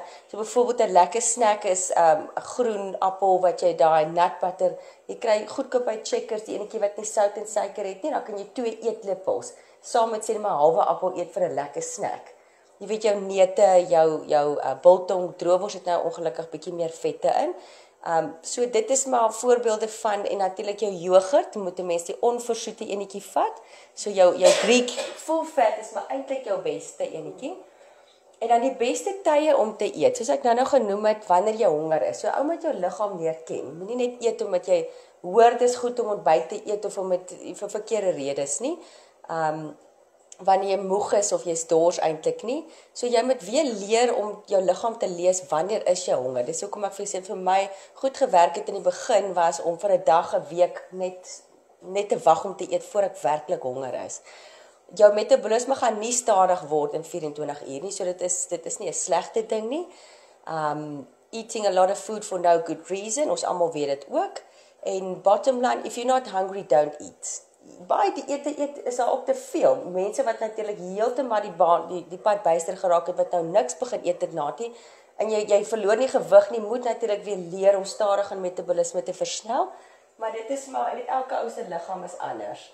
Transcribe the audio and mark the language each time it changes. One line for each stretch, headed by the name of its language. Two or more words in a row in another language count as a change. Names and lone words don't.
Afrikaans: So byvoorbeeld 'n lekker snack is 'n groen appel wat jy daai
English: nut butter,
Afrikaans: jy kry goedkoop by Checkers, die enetjie wat nie sout en suiker het nie, dan kan jy 2 eetlepels saam met sê net maar 'n halwe appel eet vir 'n lekker snack. Jy weet jou neute, jou biltong, droewors het nou ongelukkig bietjie meer vette in. So dit is maar voorbeelde van, en natuurlik jou yoghurt, moet 'n mens die onversoete enetjie vat. So jou
English: Greek full fat
Afrikaans: is maar eintlik jou beste enetjie. En dan die beste tye om te eet, soos ek nou genoem het, wanneer jy honger is. So ou moet jou liggaam leer ken. Moenie net eet omdat jy hoor dis goed om ontbyt te eet of om dit vir verkeerde redes nie. Wanneer jy moeg is of jy's dors eintlik nie. So jy moet weer leer om jou liggaam te lees wanneer is jy honger. Dis hoekom ek vir my goed gewerk het in die begin was om vir 'n dag, 'n week net te wag om te eet voor ek werklik honger is. Jou metabolisme gaan nie stadig word in 24 uur nie, so dit is nie 'n slegte ding nie.
English: Eating a lot of food for no good reason,
Afrikaans: ons almal weet dit ook.
English: En bottom line, if you're not hungry, don't eat.
Afrikaans: Baie eet is daar ook te veel. Mense wat natuurlik heeltemal die pad byster geraak het, wat nou niks begin eet het na nie, en jy verloor nie gewig nie, moet natuurlik weer leer om stadig in metabolisme te versnel, maar dit is maar, en elke ou se liggaam is anders.